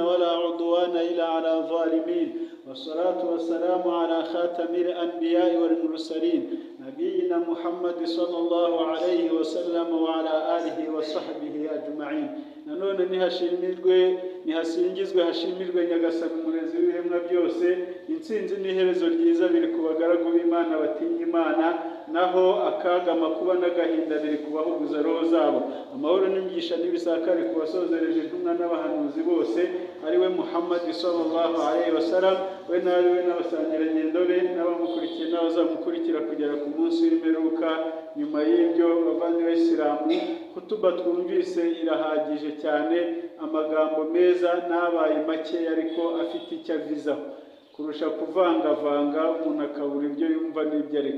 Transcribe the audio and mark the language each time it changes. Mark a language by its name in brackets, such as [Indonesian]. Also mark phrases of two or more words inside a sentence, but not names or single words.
[Arabic] ولا عدوان إلا على الظالمين، والصلاة والسلام على خاتم الأنبياء والمرسلين نبينا محمد صلى الله عليه وسلم وعلى آله وصحبه أجمعين. [Kinyarwanda] nanone nihasingizwe hashimirwe Nyagasani umurezi w'ibiremwa byose. Intsinzi n'iherezo ryiza biri ku bagaragu b'Imana batinya Imana, naho akaga amakuba n'agahinda biri kubahuguza roho zabo. Amahoro n'imigisha n'ibisakare ku basozereje intumwa n'abahanuzi bose, ariwe Muhammad [Arabic] صلى الله عليه وسلم [Kinyarwanda] we nawe n'abasangirangendo be n'abamukurikiye n'abazamukurikira kugera ku munsi w'imperuka. Nyuma y'ibyo bavandimwe b'Isilamu, hutuba twumvise irahagije cyane, amagambo meza n'abaye make ariko afite icyo avizaho kurusha kuvangavanga umuntu akabura ibyo yumva n'ibyo areka.